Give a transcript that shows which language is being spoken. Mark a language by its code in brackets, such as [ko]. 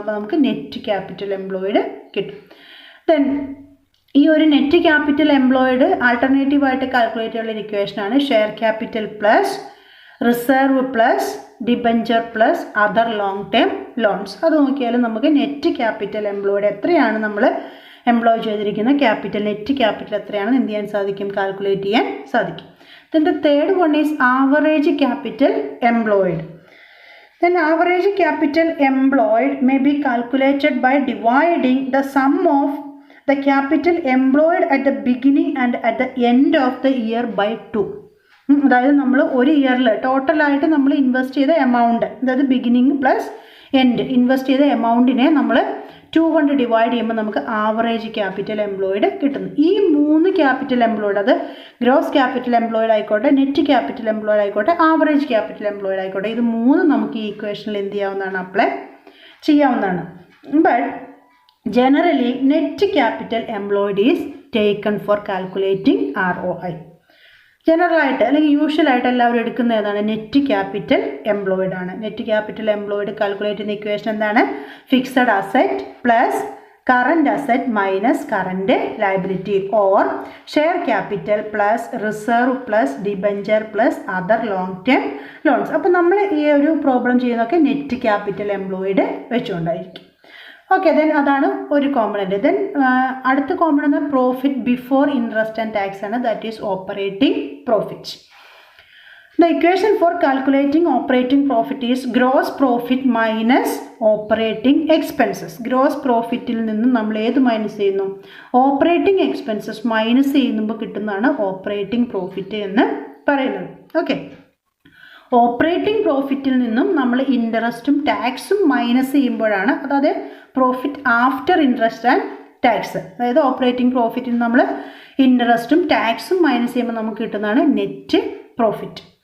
[ml] അപ്പോൾ നമുക്ക് net capital employed കിട്ടും. ദെൻ ഈ ഒരു നെറ്റ് ക്യാപിറ്റൽ എംപ്ലോയിഡ് ആൾട്ടർനേറ്റീവായിട്ട് കാൽക്കുലേറ്റ് ചെയ്യുന്ന ഇക്വേഷനാണ് share capital plus reserve plus debenture plus other long term loans. അത് നോക്കിയാലും നമുക്ക് നെറ്റ് ക്യാപിറ്റൽ എംപ്ലോയിഡ് എത്രയാണ് നമ്മൾ എംപ്ലോയ് ചെയ്തിരിക്കുന്ന ക്യാപിറ്റൽ, നെറ്റ് ക്യാപിറ്റൽ എത്രയാണെന്ന് എന്ത് ചെയ്യാൻ സാധിക്കും, കാൽക്കുലേറ്റ് ചെയ്യാൻ സാധിക്കും. [en] Then the third one is average capital employed. Then average capital employed may be calculated by dividing the sum of the capital employed at the beginning and at the end of the year by 2. [ml] അതായത് നമ്മൾ ഒരു ഇയറിൽ ടോട്ടലായിട്ട് നമ്മൾ invest ചെയ്ത amount, അതായത് beginning plus end invest ചെയ്ത എമൗണ്ടിനെ നമ്മൾ 2 കൊണ്ട് ഡിവൈഡ് ചെയ്യുമ്പോൾ നമുക്ക് ആവറേജ് ക്യാപിറ്റൽ എംപ്ലോയിഡ് കിട്ടുന്നു. ഈ മൂന്ന് ക്യാപിറ്റൽ എംപ്ലോയിഡ്, അത് ഗ്രോസ് ക്യാപിറ്റൽ എംപ്ലോയിഡ് ആയിക്കോട്ടെ, നെറ്റ് ക്യാപിറ്റൽ എംപ്ലോയിഡ് ആയിക്കോട്ടെ, ആവറേജ് ക്യാപിറ്റൽ എംപ്ലോയിഡ് ആയിക്കോട്ടെ, ഇത് മൂന്നും നമുക്ക് ഈ ഇക്വേഷനിൽ എന്ത് ചെയ്യാവുന്നതാണ്, അപ്ലൈ ചെയ്യാവുന്നതാണ്. [en] But generally net capital employed is taken for calculating ROI. [ml] ജനറലായിട്ട് അല്ലെങ്കിൽ യൂഷ്വലായിട്ട് എല്ലാവരും എടുക്കുന്ന ഏതാണ്? നെറ്റ് ക്യാപിറ്റൽ എംപ്ലോയിഡ് ആണ്. [en] net capital employed [ml] കാൽക്കുലേറ്റ് ചെയ്യുന്ന ഇക്വേഷൻ എന്താണ്? [en] Fixed asset plus current asset minus current liability or share capital plus reserve plus debenture plus other long term loans. [ml] അപ്പോൾ നമ്മൾ ഈ ഒരു പ്രോബ്ലം ചെയ്യുന്നതൊക്കെ net capital employed വെച്ചുകൊണ്ടായിരിക്കും. Okay, then അതാണ് ഒരു component. Then അടുത്ത component profit before interest and tax ആണ്. [en] That is operating profit. The equation for calculating operating profit is gross profit minus operating expenses. [ml] Gross profitൽ നിന്നും നമ്മൾ ഏത് minus ചെയ്യുന്നു? Operating expenses minus ചെയ്യുമ്പോൾ കിട്ടുന്നതാണ് ഓപ്പറേറ്റിംഗ് പ്രോഫിറ്റ് എന്ന് പറയുന്നത്. ഓക്കെ, ഓപ്പറേറ്റിംഗ് പ്രോഫിറ്റിൽ നിന്നും നമ്മൾ ഇൻട്രസ്റ്റും ടാക്സും മൈനസ് ചെയ്യുമ്പോഴാണ്, അതായത് profit after interest and tax, അതായത് ഓപ്പറേറ്റിംഗ് പ്രോഫിറ്റിൽ നമ്മൾ ഇൻട്രസ്റ്റും ടാക്സും മൈനസ് ചെയ്യുമ്പോൾ നമുക്ക് കിട്ടുന്നതാണ് നെറ്റ് പ്രോഫിറ്റ്.